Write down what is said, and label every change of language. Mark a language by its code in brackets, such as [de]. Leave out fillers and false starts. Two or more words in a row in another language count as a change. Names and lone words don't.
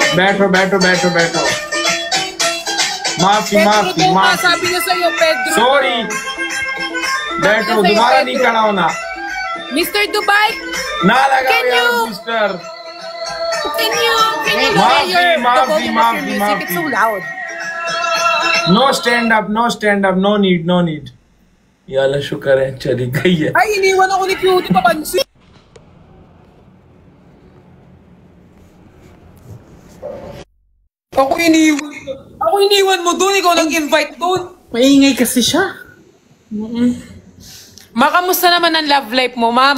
[hi] बैठो माफी [tl] Sabi niya sa'yo, Pedro. [hi] सॉरी बैठो दोबारा नहीं खड़ा होना [en] Mr. Dubai, [hi] ना लगा [en] Can [hi] यार [en] you- mister can you [hi] Maafi, [en] lower the [hi] maafi, [en] volume of your [hi] maafi, [en] music? [hi] maafi. [en] It's so loud. no stand up no need [ar] يا الله [hi] शुक्र है चली गई है [tl] Ay, iniwan ako ni Cutie, papansin. Ako iniwan mo doon, ikaw nag-invite doon. Maingay kasi siya. Kamusta naman ang love life mo, ma?